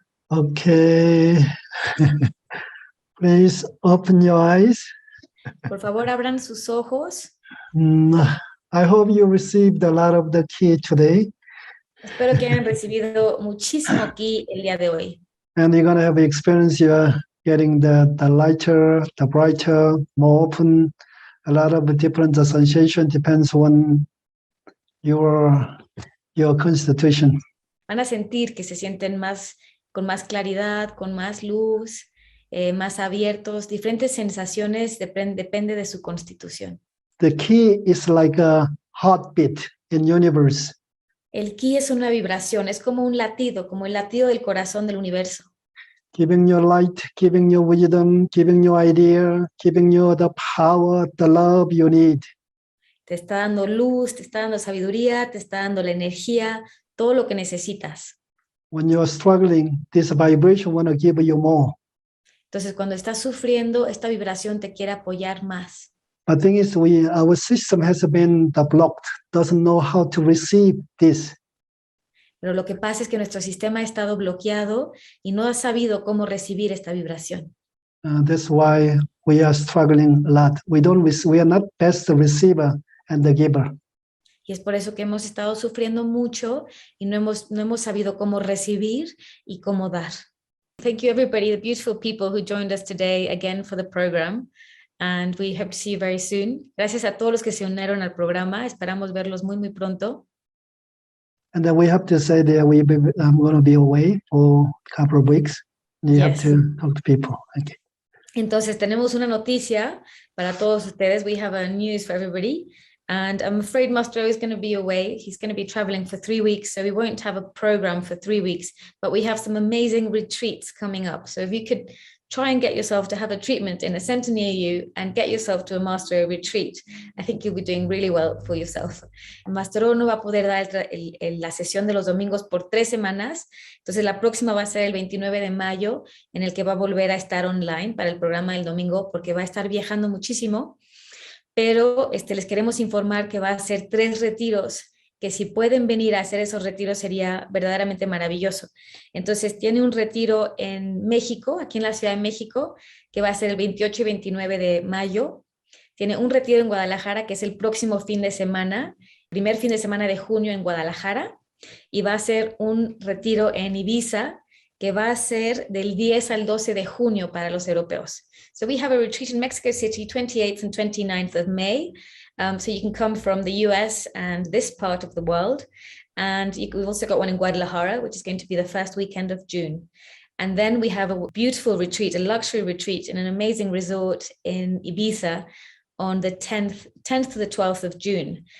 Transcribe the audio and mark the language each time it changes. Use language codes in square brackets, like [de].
[en] Okay. Please open your eyes. [es] Por favor, abran sus ojos. [en] I hope you received a lot of the key today. [es] Espero que hayan recibido muchísimo aquí el día de hoy. [en] And you're going to have experience you're getting the lighter, the brighter, more open, a lot of different sensation depends on your constitution. [es] Van a sentir que se sienten más, con más claridad, con más luz, más abiertos, diferentes sensaciones, depende de su constitución. [en] The key is like a heartbeat in universe. [es] El ki es una vibración, es como un latido, como el latido del corazón del universo. [en] Giving you light, giving you wisdom, giving you idea, giving you the power, the love you need. [es] Te está dando luz, te está dando sabiduría, te está dando la energía, todo lo que necesitas. [en] When you're struggling, this vibration want to give you more. [es] Entonces, cuando estás sufriendo, esta vibración te quiere apoyar más. [en] The thing is, our system has been blocked, doesn't know how to receive this. [es] Pero lo que pasa es que nuestro sistema ha estado bloqueado y no ha sabido cómo recibir esta vibración. [en] That's why we are struggling a lot. We are not best the receiver and the giver. [es] Y es por eso que hemos estado sufriendo mucho y no hemos sabido cómo recibir y cómo dar. [en] Thank you everybody, the beautiful people who joined us today again for the program. And we hope to see you very soon. [es] Gracias a todos los que se unieron al programa. Esperamos verlos muy, muy pronto. [en] And then we have to say that I'm going to be away for a couple of weeks. You have to talk to people. Okay. [es] Entonces, tenemos una noticia para todos ustedes. [en] We have a news for everybody. And I'm afraid Master O is going to be away. He's going to be traveling for 3 weeks. So we won't have a program for 3 weeks. But we have some amazing retreats coming up. So if you could try and get yourself to have a treatment in a center near you and get yourself to a Master O retreat, I think you'll be doing really well for yourself. [es] Master O no va a poder dar la sesión de los domingos por 3 semanas. Entonces la próxima va a ser el 29 de mayo, en el que va a volver a estar online para el programa del domingo, porque va a estar viajando muchísimo. Pero les queremos informar que va a ser 3 retiros, que si pueden venir a hacer esos retiros sería verdaderamente maravilloso. Entonces tiene un retiro en México, aquí en la Ciudad de México, que va a ser el 28 y 29 de mayo. Tiene un retiro en Guadalajara, que es el próximo fin de semana, primer fin de semana de junio en Guadalajara, y va a ser un retiro en Ibiza, que va a ser del 10 al 12 de junio para los europeos. [en] So we have a retreat in Mexico City, 28th and 29th of May. So you can come from the US and this part of the world. And we've also got one in Guadalajara, which is going to be the first weekend of June. And then we have a beautiful retreat, a luxury retreat in an amazing resort in Ibiza on the 10th to the 12th of June.